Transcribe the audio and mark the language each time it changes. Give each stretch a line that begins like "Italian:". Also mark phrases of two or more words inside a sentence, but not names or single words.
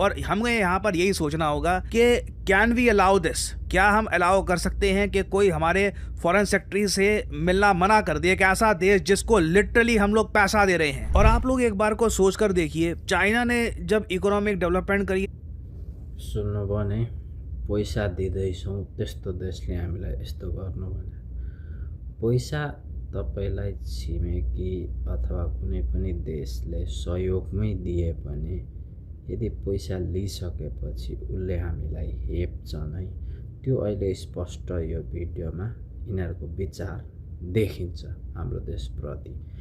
Hindi: और हमें यहाँ पर यही सोचना होगा कि
English: can we allow this,
Hindi: क्या हम अलाउ कर सकते हैं कि कोई हमारे
English: foreign secretary
Hindi: से मिलना मना कर दे, एक ऐसा देश जिसको लिटरली हम लोग पैसा दे रहे हैं। और आप लोग एक बार को सोच कर देखिए, चाइना ने जब
English: economic development
Hindi: करी,
Nepali: सुन्नुभयो नि, पैसा दिँदैछौँ त्यस्तो देशले हामीलाई यस्तो गर्नु भने, पैसा तपाईलाई छिमेकी अथवा कुनै पनि देशले सहयोगमै दिए पनि यदि पैसा लिइसकेपछि उसले हामीलाई हेप्छ नै, त्यो अहिले स्पष्ट यो भिडियोमा यिनीहरूको विचार देखिन्छ हाम्रो देशप्रति।